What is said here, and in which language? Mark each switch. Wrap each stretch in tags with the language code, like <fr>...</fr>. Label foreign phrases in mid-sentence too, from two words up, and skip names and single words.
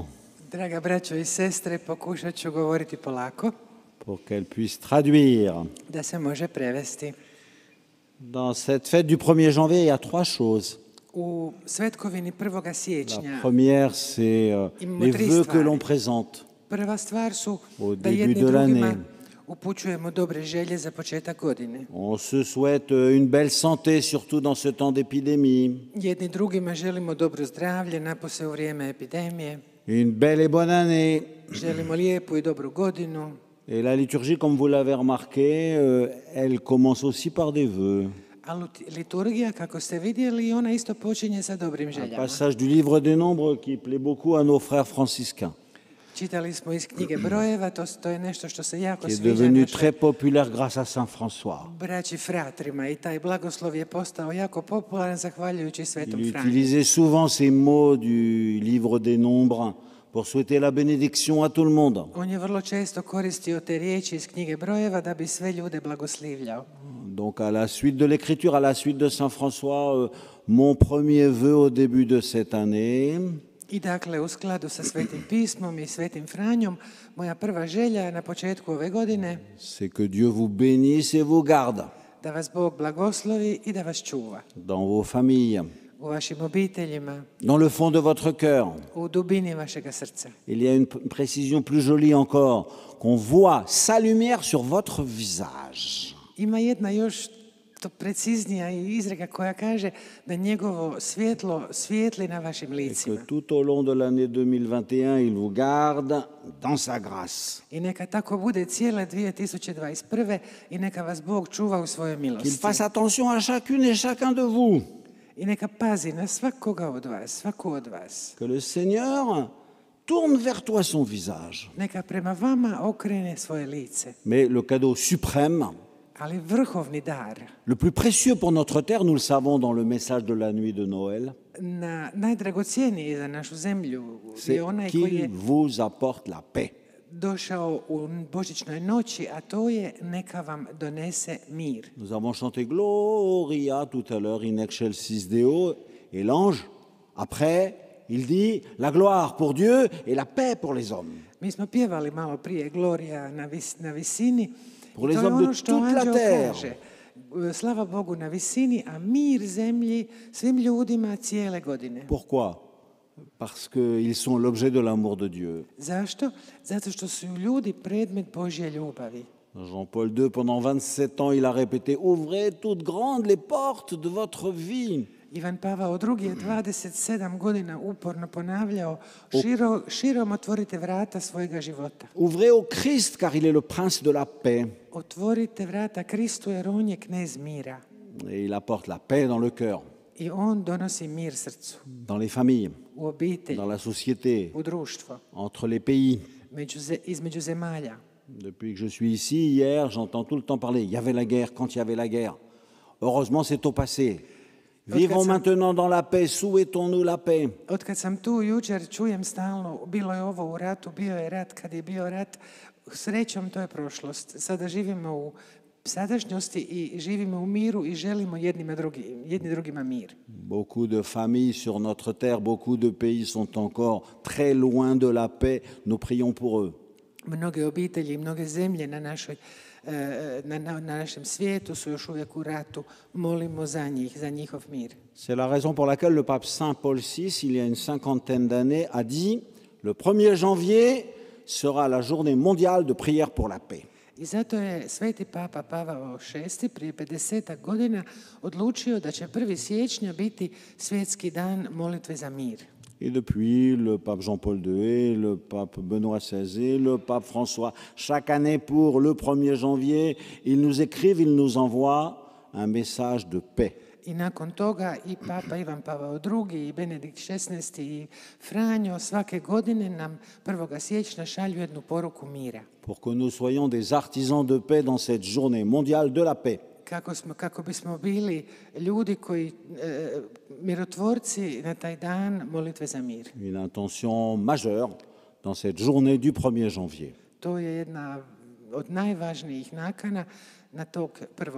<hr>Draga braćo i sestre, pokušat ću govoriti polako,</hr> <fr>pour qu'elle puisse traduire.</fr> <hr>da se može prevesti.</hr> <fr>Dans cette fête du 1er janvier, il y a 3 choses.</fr> <hr>U svetkovini 1.</hr> <fr>La</fr> <hr>siječnja</hr> <fr>première, c'est</fr> <hr>Imamo</hr> <fr>les 3 vœux que</fr> <hr>stvari.</hr> <fr>l'on présente.</fr> <hr>Prva stvar su</hr> <fr>Au</fr> <hr>da</hr> <fr>début</fr> <hr>jedni</hr> <fr>de</fr> <hr>drugima</hr> <fr>l'année.</fr> <hr>upućujemo dobre želje za početak godine.</hr> <fr>On se souhaite une belle santé, surtout dans ce temps d'épidémie.</fr> <hr>Jedni drugima želimo dobro zdravlje, napose u vrijeme epidemije.</hr> <fr>Une belle et bonne année.</fr> <hr>Želimo lijepu i dobru godinu.</hr> <fr>Et la liturgie, comme vous l'avez remarqué, elle commence aussi par des vœux.</fr> <hr>A liturgija, kako ste vidjeli, ona isto počinje sa dobrim</hr> <fr>Un</fr> <hr>željama.</hr> <fr>passage du livre des Nombres qui plaît beaucoup à nos frères franciscains,</fr> <hr>Čitali smo iz knjige brojeva, to je nešto što se jako</hr> <fr>qui est</fr> <hr>sviđa</hr> <fr>devenu</fr> <hr>našoj</hr> <fr>très populaire grâce à Saint François.</fr> <hr>braći fratrima i taj blagoslov je postao jako popularan zahvaljujući Svetom</hr> <fr>Il</fr> <hr>Franji.</hr> <fr>utilisait souvent ces mots du livre des Nombres pour souhaiter la bénédiction à tout le monde.</fr> <hr>On je vrlo često koristio te riječi iz knjige brojeva da bi sve ljude blagoslivljao.</hr> <fr>Donc à la suite de l'écriture, à la suite de Saint François, mon premier vœu au début de cette année,</fr> <hr>I dakle, u skladu sa Svetim pismom i Svetim Franjom, moja prva želja na početku ove godine</hr> <fr>c'est que Dieu vous bénisse et vous garde</fr> <hr>da vas Bog blagoslovi i da vas čuva.</hr> <fr>dans vos familles,</fr> <hr>U vašim obiteljima,</hr> <fr>dans le fond de votre cœur.</fr> <hr>u dubini vašega srca.</hr> <fr>Il y a une précision plus jolie encore, qu'on voit sa lumière sur votre visage.</fr> <hr>Ima jedna još to preciznija izreka koja kaže da njegovo svjetlo svijetli na vašim</hr> <fr>Et</fr> <hr>licima.</hr> <fr>que tout au long de l'année 2021, il vous garde dans sa grâce.</fr> <hr>I neka tako bude cijele 2021. i neka vas Bog čuva u svojoj</hr> <fr>Qu'il</fr> <hr>milosti.</hr> <fr>fasse attention à chacune et chacun de vous.</fr> <hr>I neka pazi na svakoga od vas, svaku od vas.</hr> <fr>Que le Seigneur tourne vers toi son visage.</fr> <hr>Neka prema vama okrene svoje lice.</hr> <fr>Mais le cadeau suprême,</fr> <hr>Ali vrhovni dar,</hr> <fr>le plus précieux pour notre terre, nous le savons dans le message de la nuit de Noël,</fr> <hr>najdragocijeniji za našu zemlju</hr> <fr>c'est</fr> <hr>je onaj koji</hr> <fr>qu'il</fr> <hr>je</hr> <fr>vous apporte la paix.</fr> <hr>došao u božićnoj noći, a to je neka vam donese mir.</hr> <fr>Nous avons chanté Gloria tout à l'heure,</fr> <la>in excelsis Deo,</la> <fr>et l'ange, après, il dit la gloire pour Dieu et la paix pour les hommes.</fr> <hr>Mi smo pjevali malo prije Gloria na visini.</hr> <fr>Pour</fr> <hr>I</hr> <fr>les</fr> <hr>to je</hr> <fr>hommes de</fr> <hr>ono što</hr> <fr>toute la</fr> <hr>anđeo</hr> <fr>terre.</fr> <hr>kaže. Slava Bogu na visini, a mir zemlji svim ljudima cijele godine.</hr> <fr>Pourquoi? Parce qu'ils sont l'objet de l'amour de Dieu.</fr> <hr>Zašto? Zato što su ljudi predmet Božje ljubavi.</hr> <fr>Jean-Paul II, pendant 27 ans, il a répété « Ouvrez toutes grandes les portes de votre vie ».</fr> <hr>Ivan Pavao II je 27 godina uporno ponavljao širom otvorite vrata svojega života.</hr> <fr>Ouvrez au Christ, car il est le prince de la paix.</fr> <hr>Otvorite vrata Kristu jer on je knez mira.</hr> <fr>Et il apporte la paix dans le cœur,</fr> <hr>I on donosi mir srcu,</hr> <fr>dans les familles,</fr> <hr>u obitelji,</hr> <fr>dans la société,</fr> <hr>u društvo,</hr> <fr>entre les pays.</fr> <hr>između zemalja.</hr> <fr>Depuis que je suis ici, hier, j'entends tout le temps parler. Il y avait la guerre, quand il y avait la guerre. Heureusement, c'est au passé. Vivons maintenant dans la paix, souhaitons-nous la paix.</fr> <hr>Otkad sam tu jučer čujem stalno, bilo je ovo u ratu, bio je rat, kad je bio rat, srećom to je prošlost. Sada živimo u sadašnjosti i živimo u miru i želimo jedni drugima mir.</hr> <fr>Beaucoup de familles sur notre terre, beaucoup de pays sont encore très loin de la paix. Nous prions pour eux.</fr> <hr>Mnoge obitelji i mnoge zemlje na našem svijetu su još uvijek u ratu. Molimo za njih, za njihov mir.</hr> <fr>C'est la raison pour laquelle le pape Saint Paul VI, il y a une cinquantaine d'années, a dit « Le 1er janvier sera la journée mondiale de prière pour la paix ».</fr> <hr>I zato je sveti papa Pavao VI prije 50 godina odlučio da će 1. siječnja biti svjetski dan molitve za mir.</hr> <fr>Et depuis, le pape Jean-Paul II, le pape Benoît XVI, le pape François, chaque année pour le 1er janvier, ils nous écrivent, ils nous envoient un message de paix.</fr> <hr>I nakon toga i papa Ivan Pavao II, i Benedikt XVI i Franjo svake godine nam 1. siječnja šalju jednu poruku mira.</hr> <fr>Pour que nous soyons des artisans de paix dans cette journée mondiale de la paix.</fr> <hr>Kako bismo bili ljudi koji, mirotvorci na taj dan molitve za mir.</hr> <fr>Une intention majeure dans cette journée du 1er janvier.</fr> <hr>To je jedna od najvažnijih nakana na tog 1.</hr>